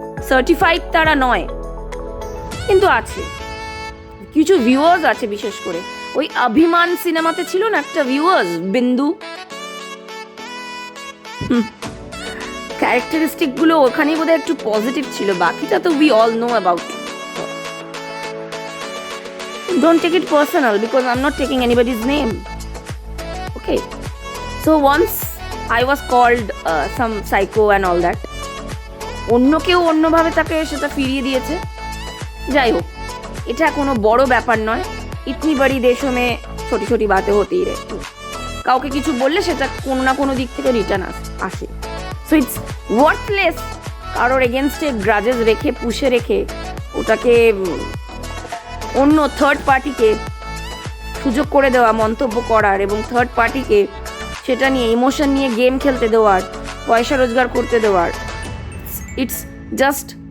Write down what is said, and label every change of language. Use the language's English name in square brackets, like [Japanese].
[Bangla] Certified তারা নয়, কিন্তু আছে কিছু ভিউয়ার্স আছে। বিশেষ করে ওই অভিমান সিনেমাতে ছিল না একটা ভিউয়ার্স, বিন্দু, ক্যারেক্টারিস্টিক গুলো ওখানেই বোধহয় একটু পজিটিভ ছিল, বাকিটা তো [English] We all know about. Don't take it personal because I'm not taking anybody's name. Okay. So once I was called some psycho and all that. [Bangla] অন্য কেউ অন্যভাবে তাকে সেটা ফিরিয়ে দিয়েছে। যাই হোক, এটা কোনো বড় ব্যাপার নয়। [Hindi] ইতনি বড়ি দেশো মে ছোটি ছোটি বাতে হতেই রে। [Bangla] কাউকে কিছু বললে সেটা কোনো না কোনো দিক থেকে রিটার্ন আসে। [English] so it's worthless [Bangla] কারোর এগেনস্টে গ্রাজেস রেখে, পুষে রেখে ওটাকে অন্য থার্ড পার্টিকে সুযোগ করে দেওয়া, মন্তব্য করার, এবং থার্ড পার্টিকে সেটা নিয়ে ইমোশন নিয়ে গেম খেলতে দেওয়ার, পয়সা রোজগার করতে দেওয়ার। [English] it's just